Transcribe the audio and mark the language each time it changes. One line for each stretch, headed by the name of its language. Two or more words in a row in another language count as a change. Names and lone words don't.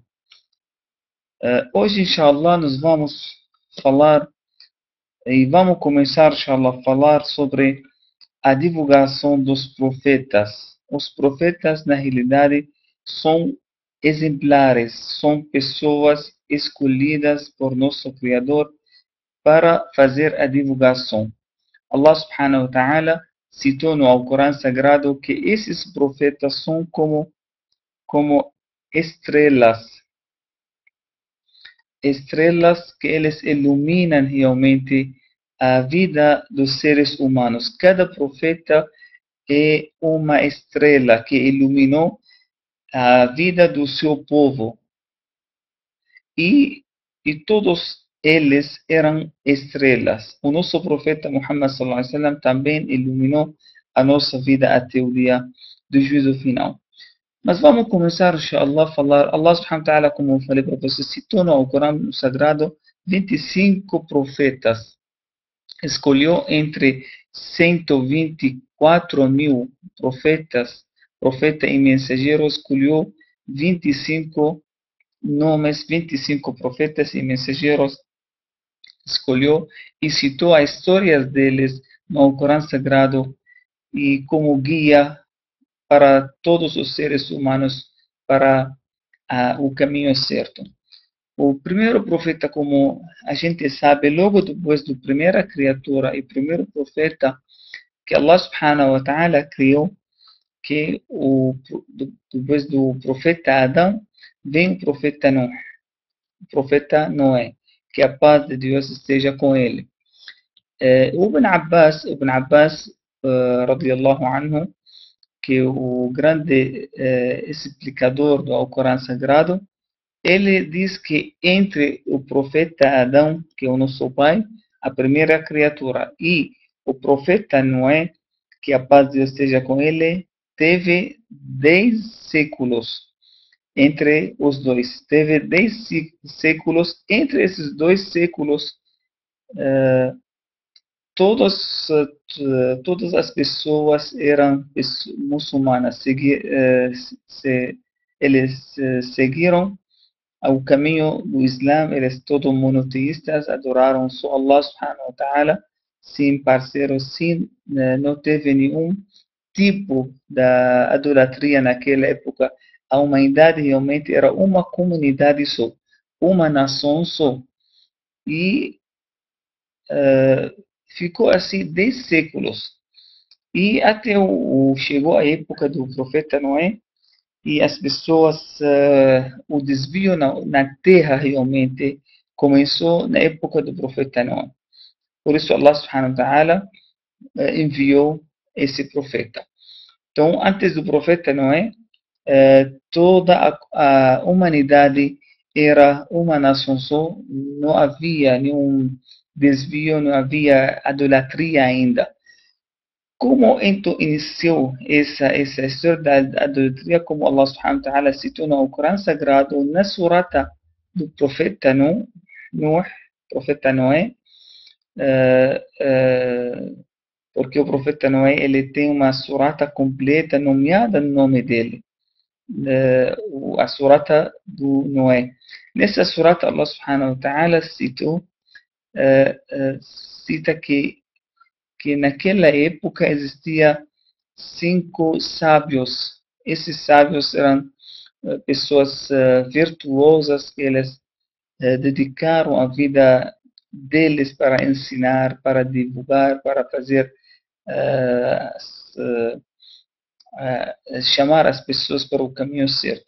Portuguese: Hoje, inshallah, nós vamos falar e vamos começar, inshallah, a falar sobre a divulgação dos profetas. Os profetas, na realidade, são exemplares, são pessoas escolhidas por nosso Criador para fazer a divulgação.
Arabic: الله سبحانه وتعالى
Portuguese: citou no Alcorão Sagrado que esses profetas são como estrelas que eles iluminam realmente a vida dos seres humanos. Cada profeta é uma estrela que iluminou a vida do seu povo. E todos eles eram estrelas. O nosso profeta Muhammad
Arabic: صلى الله عليه وسلم
Portuguese: também iluminou a nossa vida até o dia do juízo final. Mas vamos começar, inshallah, a falar.
Arabic: الله سبحانه وتعالى,
Portuguese: como eu falei para você, citou no Alcorão Sagrado 25 profetas. Escolheu entre 124 mil profetas e mensageiros, escolheu 25 nomes, 25 profetas e mensageiros, escolheu e citou as histórias deles no Alcorão Sagrado e como guia para todos os seres humanos para o caminho certo. O primeiro profeta, como a gente sabe, logo depois da primeira criatura e primeiro profeta que
Arabic: الله سبحانه وتعالى
Portuguese: criou, que depois do profeta Adão, vem o profeta Noé. O profeta Noé, que a paz de Deus esteja com ele.
Arabic: Ibn Abbas, رضي الله عنه,
Portuguese: que o grande explicador do Alcorão Sagrado, ele diz que entre o profeta Adão, que é o nosso pai, a primeira criatura, e o profeta Noé, que a paz de Deus esteja com ele, teve 10 séculos entre os dois. Teve 10 séculos. Entre esses 2 séculos, todas as pessoas eram muçulmanas. Eles seguiram o caminho do Islã. Eles todos monoteístas, adoraram só
Arabic: الله سبحانه وتعالى,
Portuguese: sem parceiros, não teve nenhum tipo da idolatria naquela época. A humanidade realmente era uma comunidade só, uma nação só. E ficou assim 10 séculos. E até chegou a época do profeta Noé, e as pessoas, o desvio na terra realmente começou na época do profeta Noé. Por isso
Arabic: الله سبحانه وتعالى
Portuguese: enviou esse profeta. Então, antes do profeta Noé, toda a humanidade era uma nação só, não havia nenhum desvio, não havia idolatria ainda. Como então iniciou essa história da idolatria, como
Arabic: الله سبحانه وتعالى
Portuguese: citou no Alcorão Sagrado, na surata do profeta Noé, porque o profeta Noé ele tem uma surata completa nomeada no nome dele, a surata do Noé. Nessa surata
Arabic: الله سبحانه وتعالى
Portuguese: cita que naquela época existia 5 sábios. Esses sábios eram pessoas virtuosas, que eles dedicaram a vida deles para ensinar, para divulgar, para fazer chamar as pessoas para o caminho certo.